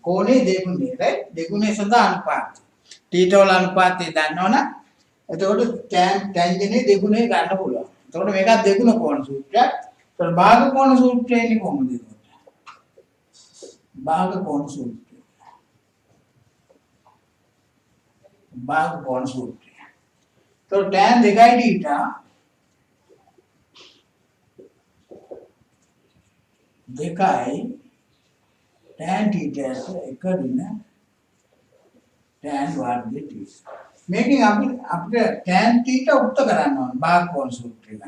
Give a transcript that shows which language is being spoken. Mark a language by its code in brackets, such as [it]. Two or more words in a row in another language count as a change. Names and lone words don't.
[si] කෝණේ දෙගුණේ right දෙගුණේ සඳහා අනුපාතය. θ වල අනුපාතය දන්නවනම් එතකොට ටැන්ජන්ට් දෙගුණේ ගන්න පුළුවන්. එතකොට මේකත් දෙගුණ කෝණ සූත්‍රයක්. එතකොට භාග කෝණ සූත්‍රය එන්නේ කොහොමද? භාග කෝණ සූත්‍රය භාග කෝණ සූත්‍ර තෝ tan දෙකයි θ දෙකයි tan θ එක ඍණ tan වර්ගය θ මේකෙන් අපිට tan θ උක්ත කරන්න ඕන භාග කෝණ සූත්‍රය ගන්න.